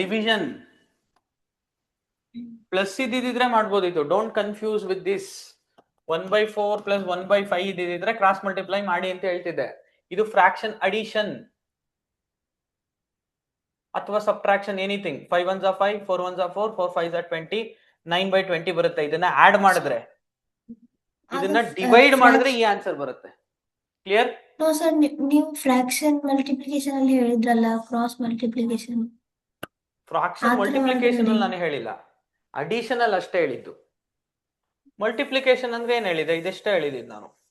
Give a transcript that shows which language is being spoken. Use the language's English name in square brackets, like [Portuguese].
[English] Division. Plus [Kannada] ಇದ್ದಿದ್ರೆ ಮಾಡ್ಬೋದು ಇದು. [English] Don't confuse with this. [Kannada] 1/4 plus 1/5 ಇದ್ದಿದ್ರೆ ಕ್ರಾಸ್ ಮಲ್ಟಿಪ್ಲೈ ಮಾಡಿ ಅಂತ ಹೇಳ್ತಿದ್ದೆ. ಇದು ಫ್ರಾಕ್ಷನ್ ಅಡಿಷನ್ ಅಥವಾ subtraction, anything. [English] 5 1s are 5, 4 1s are 4, 4 5s are 20, 9/20 [Kannada] ಬರುತ್ತೆ. ಇದನ್ನ ಆಡ್ ಮಾಡಿದ್ರೆ, ಇದನ್ನ ಡಿವೈಡ್ ಮಾಡಿದ್ರೆ ಈ ಆನ್ಸರ್ ಬರುತ್ತೆ. [English] Clear? [Kannada] ನೋ ಸರ್, ನೀವು ಫ್ರಾಕ್ಷನ್ ಮಲ್ಟಿಪ್ಲಿಕೇಶನ್ ಅಲ್ಲಿ ಹೇಳಿದ್ರಲ್ಲ, ಕ್ರಾಸ್ ಮಲ್ಟಿಪ್ಲಿಕೇಶನ್. [English] fraction [Kannada] ಆತರ ಮಲ್ಟಿಪ್ಲಿಕೇಶನ್ ಅಲ್ಲಿ ಮಾಡ್ಬೇಡಿ. ನಾನು ಹೇಳಿಲ್ಲ, ಅಡಿಷನಲ್ ಅಷ್ಟೇ ಹೇಳಿದ್ದು. ಮಲ್ಟಿಪ್ಲಿಕೇಶನ್ ಅಂದ್ರೆ ಏನ್ ಹೇಳಿದೆ? ಇದೆಷ್ಟೇ ಹೇಳಿದ್ದು ನಾನು.